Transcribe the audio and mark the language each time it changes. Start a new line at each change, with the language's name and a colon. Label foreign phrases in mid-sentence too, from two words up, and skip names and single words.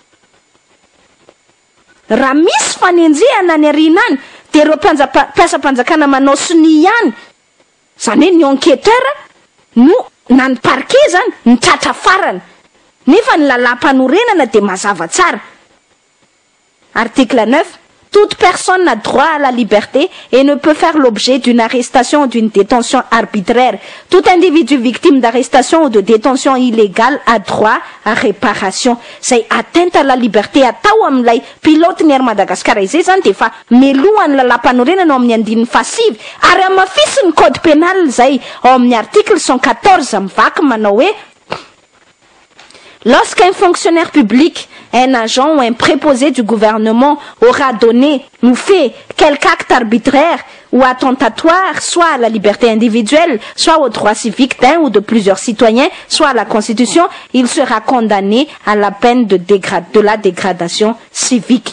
Malagasy: raha misy fanenjehana ny arina any de ireo mpiasa-panjakana manao sony ihany zany hoe ny enquêteur no na ny parquet zany ny tratra farany nefa ny lalam-panorenana de mazava tsara article 9
French: toute personne a droit à la liberté et ne peut faire l'objet d'une arrestation ou d'une détention arbitraire. Tout individu victime d'arrestation ou de détention illégale a droit à réparation. C'est atteinte à la liberté
Malagasy: atao amin'ilay pilote ny ery Madagasikara izay zany de fa melohany lalam-panorenana ao amin'ny andininy fahasivy ary amafisy ny
French: code pénal
Malagasy: zay ao amin'ny article 114 mivaky manao hoe
French: lorsqu'un fonctionnaire public, un agent ou un préposé du gouvernement aura donné ou fait quelque acte arbitraire ou attentatoire, soit à la liberté individuelle, soit aux droits civiques d'un ou de plusieurs citoyens, soit à la Constitution, il sera condamné à la peine de la dégradation civique.